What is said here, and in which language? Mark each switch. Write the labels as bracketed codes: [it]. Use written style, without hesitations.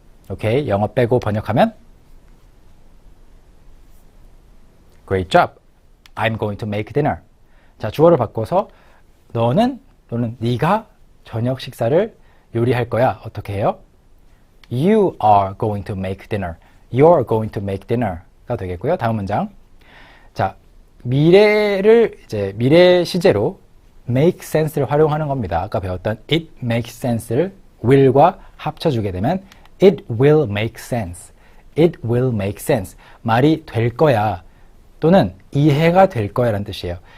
[ko] 오케이, 영어 빼고 번역하면 [en] Great job. I'm going to make dinner. [ko] 자, 주어를 바꿔서 너는 또는 네가 저녁 식사를 요리할 거야. 어떻게 해요? [en] You are going to make dinner. You're going to make dinner가 되겠고요. [ko] 다음 문장. 자, 미래를 이제 미래 시제로 make sense를 활용하는 겁니다. 아까 배웠던 it makes sense를 will과 합쳐주게 되면 [en] It will make sense. It will make sense. [ko] 말이 될 거야 또는 이해가 될 거야 라는 뜻이에요.